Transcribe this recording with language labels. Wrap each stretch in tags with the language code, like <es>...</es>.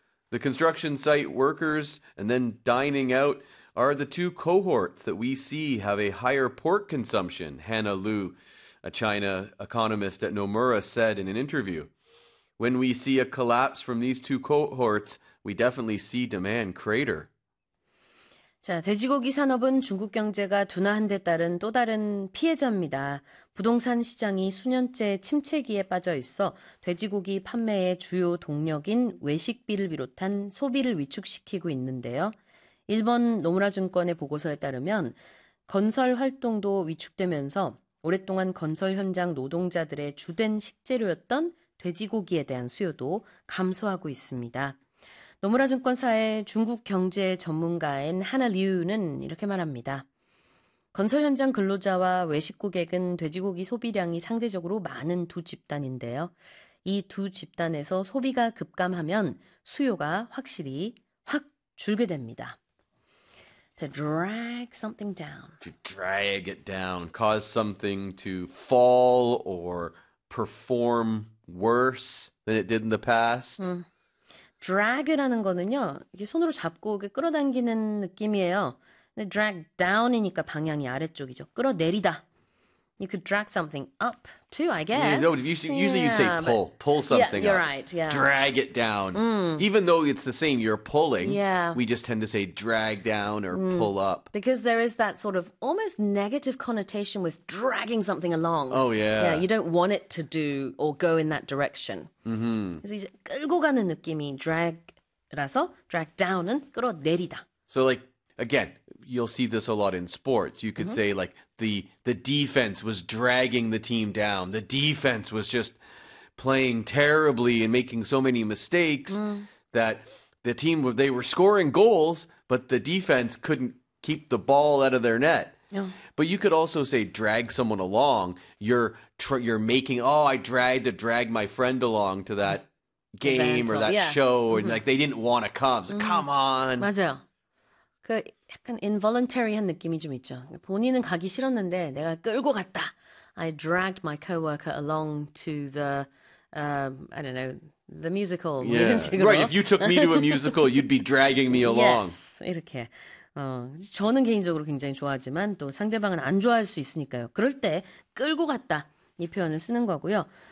<en>The construction site workers and then dining out are the two cohorts that we see have a higher pork consumption, Hannah Liu, a China economist at Nomura, said in an interview. When we see a collapse from these two cohorts, we definitely see demand crater.</en> <ko>자, 돼지고기 산업은 중국 경제가 둔화한 데 따른 또 다른 피해자입니다. 부동산 시장이 수년째 침체기에 빠져 있어 돼지고기 판매의 주요 동력인 외식비를 비롯한 소비를 위축시키고 있는데요. 일본 노무라 증권의 보고서에 따르면 건설 활동도 위축되면서 오랫동안 건설 현장 노동자들의 주된 식재료였던 돼지고기에 대한 수요도 감소하고 있습니다. 노무라 증권사의 중국 경제 전문가인 하나 리우는 이렇게 말합니다. 건설 현장 근로자와 외식 고객은 돼지고기 소비량이 상대적으로 많은 두 집단인데요. 이 두 집단에서 소비가 급감하면 수요가 확실히 확 줄게 됩니다.</ko> <en>To drag something down. To drag it down. Cause something to fall or perform worse than it did in the past.</en> <ko>Drag이라는 거는요, 이게 손으로 잡고 이렇게 끌어당기는 느낌이에요. Drag down이니까 방향이 아래쪽이죠. 끌어내리다.</ko> <en>You could drag something up too, I guess. Yeah, no, usually you'd say pull. Pull something you're up. You're right, yeah. Drag it down. Mm. Even though it's the same, you're pulling. Yeah. We just tend to say drag down or pull up. Because there is that sort of almost negative connotation with dragging something along. Oh, yeah. Yeah, you don't want it to do or go in that direction. Mm-hmm.</en> <ko>그래서 이제 끌고 가는 느낌이 drag라서 drag down은 끌어내리다.</ko> <en>So like, again, you'll see this a lot in sports. You could say like the defense was dragging the team down. The defense was just playing terribly and making so many mistakes that the team, they were scoring goals, but the defense couldn't keep the ball out of their net. Yeah. But you could also say drag someone along. You're making, oh, I dragged to drag my friend along to that game or that show. Mm-hmm. And like they didn't want to come. So come on.</en> <ko>맞아요. 그 약간 involuntary한 느낌이 좀 있죠. 본인은 가기 싫었는데 내가 끌고 갔다.</ko> <en>I dragged my coworker along to the, I don't know, the musical. Yeah.</en> <ko>이런 식으로.</ko> <en>Right, if you took me to a musical, you'd be dragging me along.</en> <ko>Yes, 이렇게. 저는 개인적으로 굉장히 좋아하지만 또 상대방은 안 좋아할 수 있으니까요. 그럴 때 끌고 갔다 이 표현을 쓰는 거고요.</ko>